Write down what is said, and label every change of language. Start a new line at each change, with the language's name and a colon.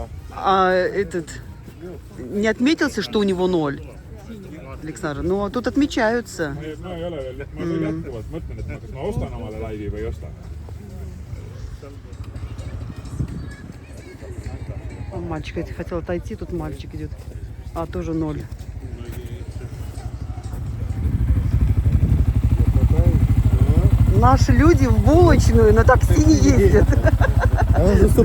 Russian: А этот не отметился, что у него 0, Александр? Ну, а тут отмечаются.
Estonian: No ei ole veel, ma veel jätkuvalt mõtlen, et kas ma ostan omale laivi või ei osta.
Russian: Мальчик, я хотел отойти, тут мальчик идет. А, тоже 0. Наши люди в булочную на такси не ездят. А он за супом,